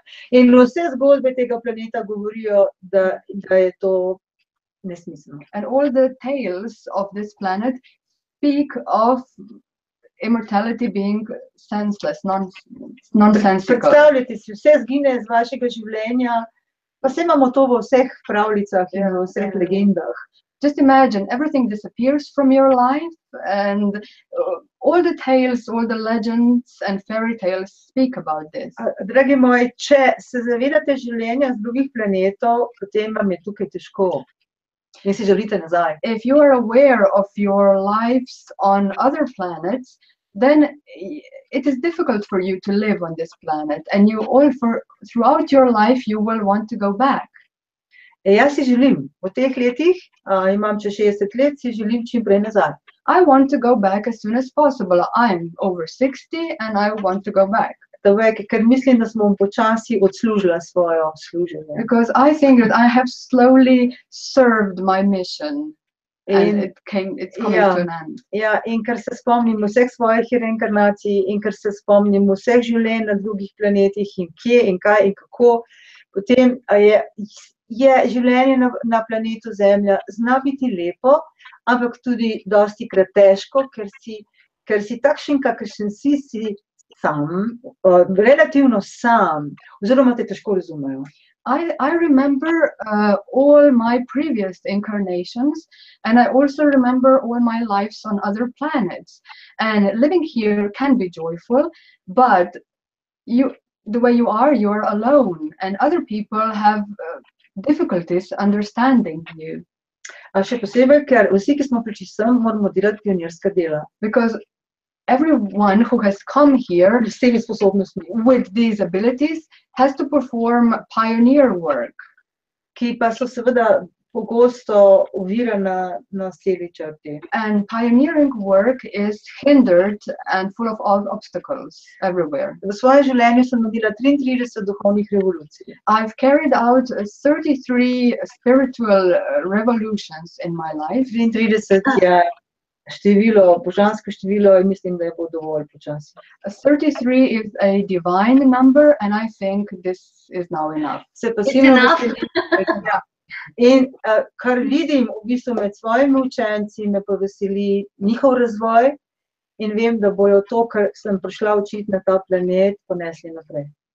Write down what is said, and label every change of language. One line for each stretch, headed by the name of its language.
Slovenian: In vse zgodbe tega planeta govorijo, da je to nesmiselno.
English: And all the tales of this planet speak of immortality being senseless, nonsensical.
Slovenian: Predstavljajte si, vse zgine iz vašega življenja, pa se imamo to v vseh pravljicah in v vseh legendah.
English: Just imagine everything disappears from your life, and all the tales, all the legends and fairy tales speak about this.
Slovenian: Dragi moji, če se zavedate življenja z drugih planetov, potem vam je tukaj težko in si želite nazaj.
English: If you are aware of your lives on other planets, then it is difficult for you to live on this planet, and throughout your life you will want to go back.
Slovenian: Jaz si želim, v teh letih, imam čez 60 let, si želim čim prej nazaj.
English: I want to go back as soon as possible. I'm over 60 and I want to go back.
Slovenian: Ker mislim, da smo počasi odslužila svojo služenje.
English: Because I think that I have slowly served my mission, and it's coming to an end.
Slovenian: Ja, in ker se spomnim vseh svojih reinkarnacij in ker se spomnim vseh življenj na drugih planetih in kje in kaj in kako, potem je življenje na planetu Zemlja zna biti lepo, ampak tudi dostikrat težko, ker si takšen, kakršen si sam, relativno sam, oziroma te težko razumejo.
English: I remember all my previous incarnations, and I also remember all my lives on other planets. And living here can be joyful, but the way you are alone, and other people have difficulties understanding you.
Slovenian: Še posebej, ker vsi, ki smo prišli sem, moramo delati pionirska dela.
English: Because everyone who has come here
Slovenian: S temi sposobnostmi.
English: with these abilities has to perform pioneer work.
Slovenian: ki pa so seveda pogosto ovirana na slepi črti.
English: And pioneering work is hindered and full of all obstacles everywhere.
Slovenian: V svojem življenju sem naredila 33 duhovnih revolucij.
English: I've carried out 33 spiritual revolutions in my life.
Slovenian: 33 je število, božansko število in mislim, da je bo dovolj počasi.
English: 33 is a divine number, and I think this is now enough.
Slovenian: Se pa silno veselim. Ja. In kar vidim v bistvu med svojimi učenci, me pa veseli njihov razvoj in vem, da bojo to, kar sem prišla učiti na ta planet, ponesli naprej.